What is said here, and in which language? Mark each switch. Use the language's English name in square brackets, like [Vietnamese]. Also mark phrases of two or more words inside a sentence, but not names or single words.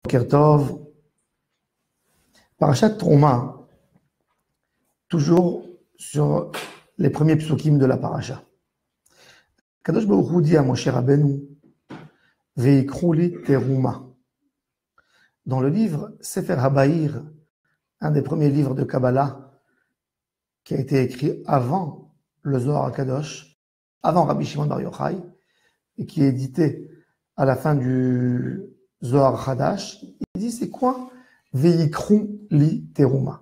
[Hebrew] Boker Tov. Parashat Trouma, [French] toujours sur les premiers psukim de la parasha. [Hebrew] Kadosh Baruch Hu [French] dit à [Hebrew] Moshe Rabbeinu, Veikru li teruma. [French] Dans le livre Sefer Habaïr, un des premiers livres de Kabbalah, qui a été écrit avant le Zohar HaKadosh, avant Rabbi Shimon Bar Yochai, et qui est édité à la fin du Zohar Hadash, il dit c'est quoi [Hebrew] Veikru li teruma.